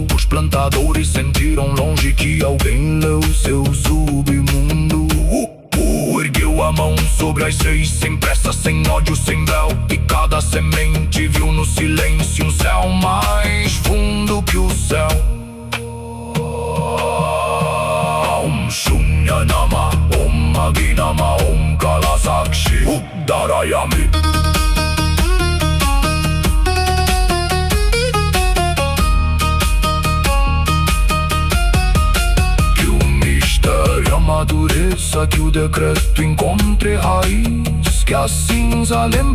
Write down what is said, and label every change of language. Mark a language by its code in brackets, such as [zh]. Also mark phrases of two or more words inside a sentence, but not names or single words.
[pt] Os plantadores sentiram longe que alguém leu seu submundo. Ergueu a mão sobre as seis, sem pressa, sem ódio, sem véu. E cada semente viu no silêncio um céu mais fundo que o céu. [sa] Om Shunya Nama, Om Aginama, Om Kala Sakshi Darayami. [pt] Amadureça, que o decreto encontre raiz, que a cinza lembre